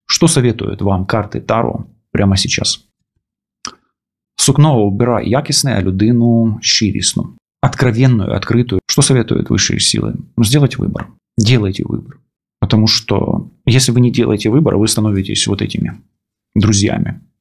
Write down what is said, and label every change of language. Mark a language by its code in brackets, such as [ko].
[ru] Что советуют вам карти Таро прямо сейчас? [uk] Сукно обирає якісне, а людину щирісну. [ru] Откровенную, открытую. Что советуют высшие силы? Сделать выбор. Делайте выбор. Потому что если вы не делаете выбор, вы становитесь вот этими друзьями.